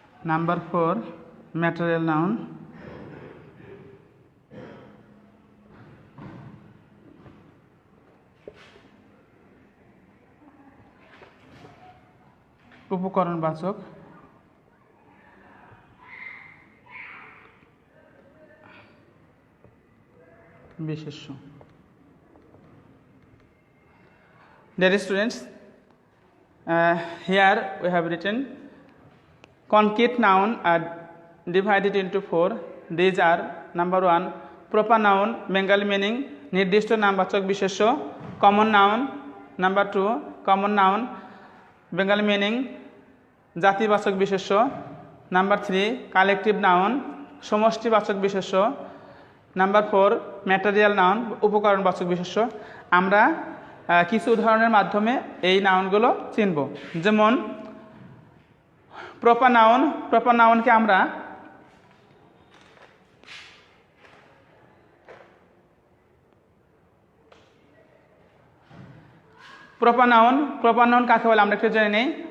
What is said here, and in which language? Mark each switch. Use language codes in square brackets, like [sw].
[en] number 4 material noun, [bn] উপকরণবাচক বিশেষ্য। [en] Dear students, here we have written concrete noun are divided into 4. These are number 1 proper noun Bengali meaning [bn] নির্দিষ্ট নামবাচক বিশেষ্য, [en] common noun, number 2 common noun Bengali meaning [bn] জাতিবাচক বিশেষ্য, [en] number 3 collective noun [bn] সমষ্টিবাচক বিশেষ্য, [en] number 4 material noun [bn] উপকরণবাচক বিশেষ্য। আমরা কিছু উদাহরণের মাধ্যমে এই নাউনগুলো চিনব। যেমন প্রপার নাউনকে আমরা প্রপার নাউন কাকে বলে আমরা একটু জেনে নেই।